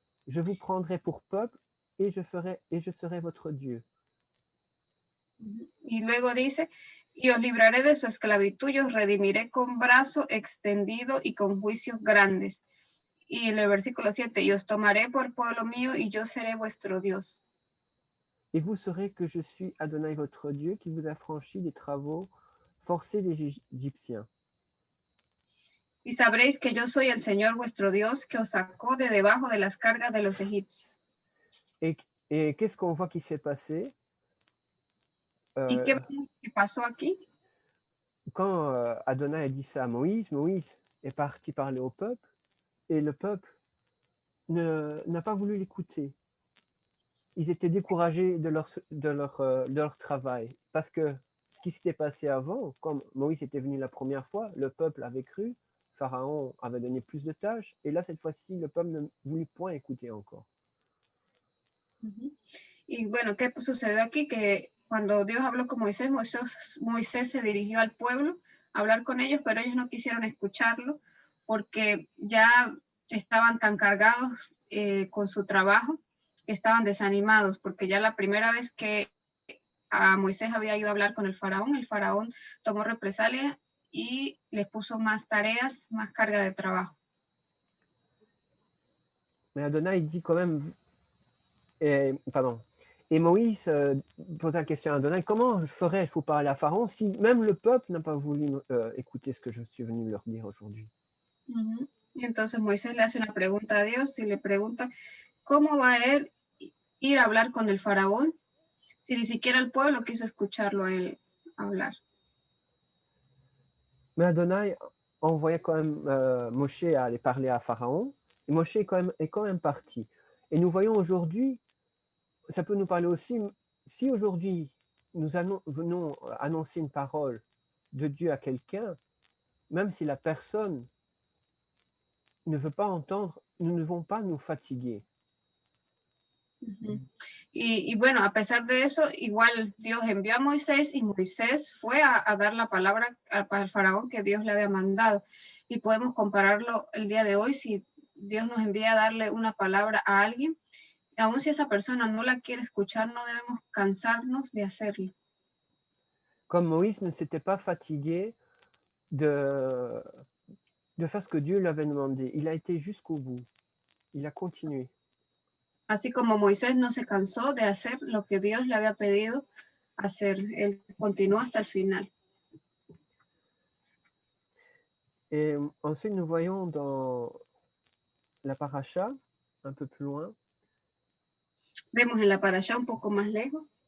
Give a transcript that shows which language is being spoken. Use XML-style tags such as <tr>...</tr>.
<fr>Je vous prendrai pour peuple et je serai votre Dieu.</fr> <es>Y luego dice, y os libraré de su esclavitud y os redimiré con brazo extendido y con juicios grandes. Y en el versículo 7, y os tomaré por pueblo mío y yo seré vuestro Dios.</es> <fr>Et vous saurez que je suis Adonai votre Dieu qui vous a franchi des travaux forcés des Égyptiens.</fr> <es>Y sabréis que yo soy el Señor vuestro Dios que os sacó de debajo de las cargas de los egipcios.</es> <fr>Et qu'est-ce qu'on voit qui s'est passé?</fr> <es>¿Y qué pasó aquí?</es> <fr>Quand Adonai a dit ça à Moïse, Moïse est parti parler au peuple et le peuple n'a pas voulu l'écouter. Ils étaient découragés de leur travail parce que ce qui s'était passé avant, comme Moïse était venu la première fois, le peuple avait cru, Pharaon avait donné plus de tâches et là, cette fois-ci, le peuple ne voulut point écouter encore.</fr> <es>Y bueno, ¿qué sucedió aquí? Que cuando Dios habló con Moisés, Moisés se dirigió al pueblo a hablar con ellos, pero ellos no quisieron escucharlo porque ya estaban tan cargados con su trabajo que estaban desanimados, porque ya la primera vez que a Moisés había ido a hablar con el faraón tomó represalias y les puso más tareas, más carga de trabajo.</es> <fr>Mais Adonai dit quand même, et Moïse pose la question à Adonai, comment ferais-je pour parler à Pharaon si même le peuple n'a pas voulu écouter ce que je suis venu leur dire aujourd'hui?</fr> <es>Y entonces Moisés le hace una pregunta a Dios y le pregunta, ¿cómo va él ir a hablar con el faraón si ni siquiera el pueblo quiso escucharlo a él hablar?</es> <fr>Mais Adonai envoyait quand même Moshe à aller parler à Pharaon, et Moshe est quand même parti. Et nous voyons aujourd'hui, ça peut nous parler aussi, si aujourd'hui nous venons annoncer une parole de Dieu à quelqu'un, même si la personne ne veut pas entendre, nous ne devons pas nous fatiguer.</fr> <es>Y bueno, a pesar de eso, igual Dios envió a Moisés y Moisés fue a dar la palabra al faraón que Dios le había mandado. Y podemos compararlo el día de hoy, si Dios nos envía a darle una palabra a alguien, aun si esa persona no la quiere escuchar, no debemos cansarnos de hacerlo.</es> <fr>Comme Moïse ne s'était pas fatigué de faire ce que Dieu lui avait demandé. Il a été jusqu'au bout. Il a continué.</fr> <es>Así como Moisés no se cansó de hacer lo que Dios le había pedido hacer. Él continuó hasta el final.</es> <fr>Et ensuite, nous voyons dans la paracha, un peu plus loin.</fr> <es>Vemos en la parasha un poco más lejos.</es>